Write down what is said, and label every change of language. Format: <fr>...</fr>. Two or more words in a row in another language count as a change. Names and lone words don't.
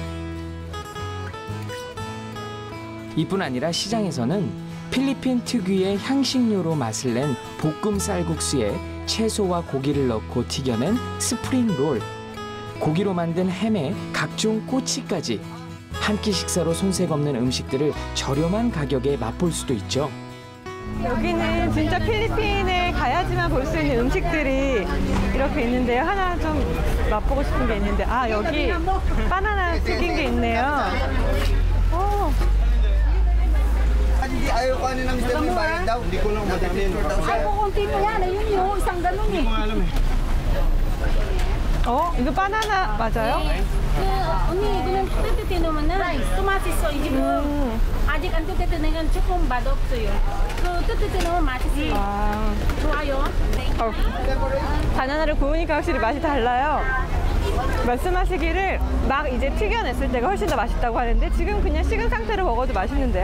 <ko>이뿐 아니라 시장에서는 필리핀 특유의 향신료로 맛을 낸 볶음 쌀국수에 채소와 고기를 넣고 튀겨낸 스프링 롤, 고기로 만든 햄에 각종 꼬치까지 한 끼 식사로 손색 없는 음식들을 저렴한 가격에 맛볼 수도 있죠. 여기는 진짜 필리핀에 가야지만 볼 수 있는 음식들이 이렇게 있는데요. 하나 좀 맛보고 싶은 게 있는데 여기 바나나 튀긴 게 있네요.</ko> <tl>Ayaw ko ano ng Mr. May bayad daw. Hindi ko lang madatin. Ay, kukunti mo yan. Ayun yung isang ganun eh.</tl> <ko>이거 바나나 맞아요? 그 언니 이거는 뜨뜻해 놓으면 또 맛있어. 이 집은 아직 안 뜨뜻해는 조금 맛없어요. 그 뜨뜻해 놓으면 맛있어요. 좋아요. 바나나를 구우니까 확실히 맛이 달라요. 말씀하시기를 막 이제 튀겨냈을 때가 훨씬 더 맛있다고 하는데 지금 그냥 식은 상태로 먹어도 맛있는데요?</ko>